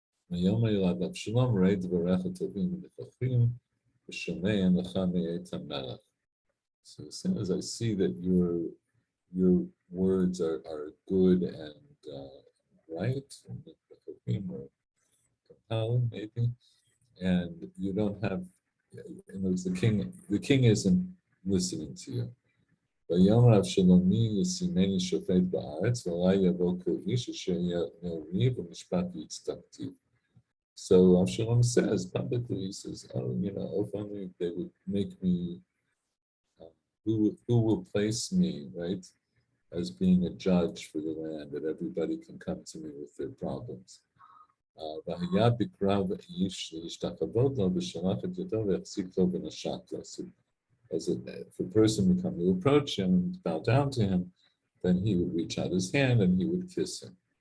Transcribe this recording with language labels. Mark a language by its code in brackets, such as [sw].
[en] So as soon as I see that your words are good and right, or compelling maybe, and you don't have, in other words, the king isn't listening to you. [he] ויאמר אבשלומי ישימני שופט בארץ, ועלי יבוא כל איש אשר יאמרי במשפט והצדקתי. [en] So Avshalom says publicly, he says, oh, if only they would make me, who will place me, right, as being a judge for the land, that everybody can come to me with their problems. So if a person would come to approach him and bow down to him, then he would reach out his hand and he would kiss him.